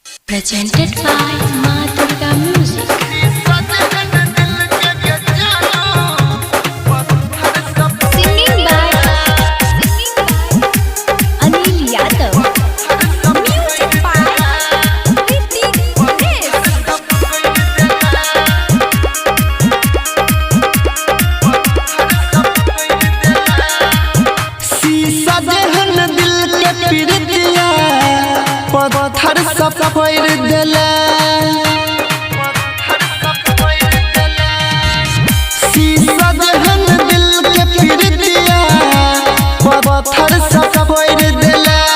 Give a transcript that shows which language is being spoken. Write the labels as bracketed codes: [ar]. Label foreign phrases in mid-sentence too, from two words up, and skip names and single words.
[en] Presented by Ma Durga Music. Singing by Anil Yadav. Music by Ritik Ganesh. [bho] शीशा जहन दिल के पीड़ितिया पत्थर सब फोड़ देले। शीशा जहन दिल के पीड़ितिया पत्थर सब फोड़ देले।